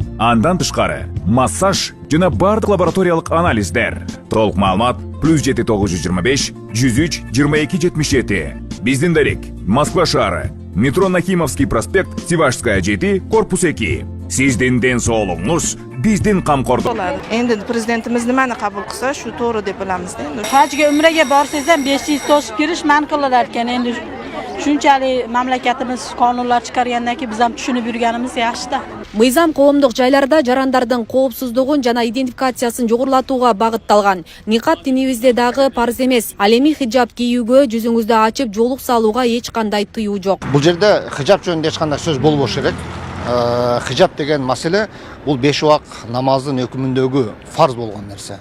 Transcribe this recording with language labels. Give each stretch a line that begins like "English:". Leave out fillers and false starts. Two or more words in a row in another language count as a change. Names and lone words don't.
Kyrgyz: Андан тышкары массаж жана бардык лабораториялык анализдер. Толук маалымат +7 925 103 22 77. Биздин дарек Москва шаары, метро Нахимовский проспект, Севашская 7, корпус 2. Сиздин ден соолугуңуз биздин камкордук.
Uzbek: Endi prezidentimiz nimani qabul qilsa, shu to'g'ri deb bilamiz. Hajga umraga borsangiz ham 500 to'shib kirish man qilinadi ekan. Endi shunchalik mamlakatimiz qonunlar chiqargandan keyin biz ham tushunib yurganimiz yaxshi-da.
Kyrgyz: Мыйзам коомдук жайларда жарандардын коопсуздугун жана идентификациясын жогорулатууга багытталган. Никап динибизде дагы парз эмес. Ал эми хиджаб кийүүгө, жүзүңүздү ачып жоолук салууга эч кандай тыюу жок. Бул жерде хиджаб жөнүндө эч кандай сөз болбош керек. Хиджаб деген маселе бул 5 убак намаздын өкүмүндөгү фарз болгон нерсе.